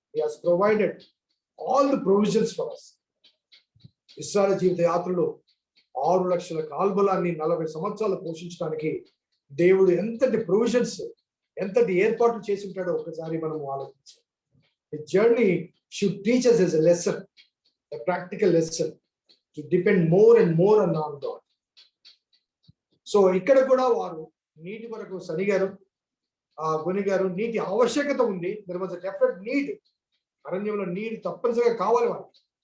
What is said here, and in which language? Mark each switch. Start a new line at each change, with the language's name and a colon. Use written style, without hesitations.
English: He has provided all the provisions for us.
Telugu: ఇశ్రాయేలు జీవిత యాత్రలో 6 లక్షల కాల్బలాన్ని 40 సంవత్సరాలు పోషించడానికి దేవుడు ఎంతటి ప్రొవిజన్స్, ఎంతటి ఏర్పాట్లు చేసి ఉంటాడో ఒకసారి మనం ఆలోచించాలి.
English: The journey should teach us as a lesson, a practical lesson, to depend more and more on God.
Telugu: So ఇక్కడ కూడా వారు నీటి కొరకు సనిగారు, గొనిగారు. నీటి ఆవశ్యకత ఉంది.
English: There was a definite need.
Telugu: అరణ్యంలో నీరు తప్పనిసరిగా కావాలి వాళ్ళకి.